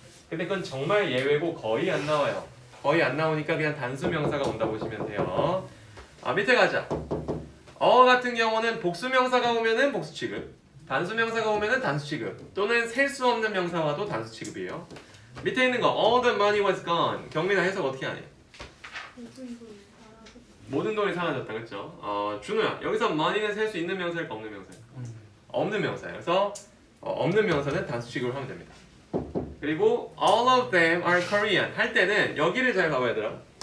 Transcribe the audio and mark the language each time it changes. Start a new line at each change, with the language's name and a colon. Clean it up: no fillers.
Korean: 근데 그건 정말 예외고 거의 안 나와요. 거의 안 나오니까 그냥 단수 명사가 온다 보시면 돼요. 밑에 가자. 같은 경우는 복수 명사가 오면은 복수 취급, 단수 명사가 오면은 단수 취급, 또는 셀 수 없는 명사와도 단수 취급이에요. 밑에 있는 거
English: all the money was gone.
Korean: 경민아 해석 어떻게 하니? 모든 돈이 사라졌다, 그렇죠? 준호야 여기서 money는 셀 수 있는 명사일까 없는 명사일까? 없는 명사예요. 그래서 없는 명사는 단수 취급을 하면 됩니다. 그리고
English: all of them are Korean
Korean: 할 때는 여기를 잘 봐봐야 되더라.